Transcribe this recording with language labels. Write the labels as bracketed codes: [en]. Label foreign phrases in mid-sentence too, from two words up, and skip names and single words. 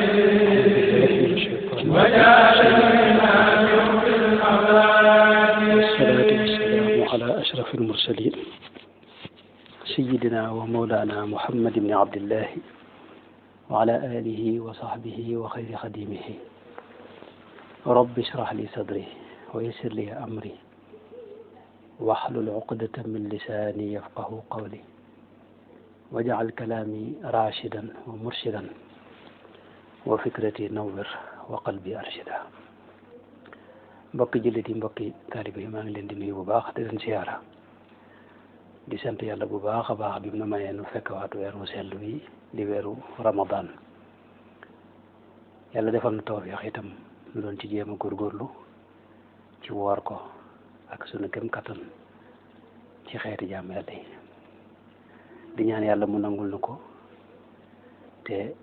[ar] والصلاة والسلام على أشرف المرسلين سيدنا ومولانا محمد بن عبد الله وعلى آله وصحبه وخير خديمه رب اشرح لي صدري ويسر لي أمري واحلل عقدة من لساني يفقه قولي واجعل كلامي راشدا ومرشدا وفكرتي نور وقلبي أرشدا [wo] mbokki jullit yi mbokki taalibe yi maa ngi leen di nuyu bu baax di leen siyaara di sant yàlla bu baax a baax bi mu na mayee nu fekk waatu weeru sell wi di weeru Ramadan yàlla defal na tawfiix itam nu doon ci jéem a góorgóorlu ci woor ko ak sunu kem kattan ci xeeti jàmm yàlla yi di ñaan yàlla mu nangul nu ko te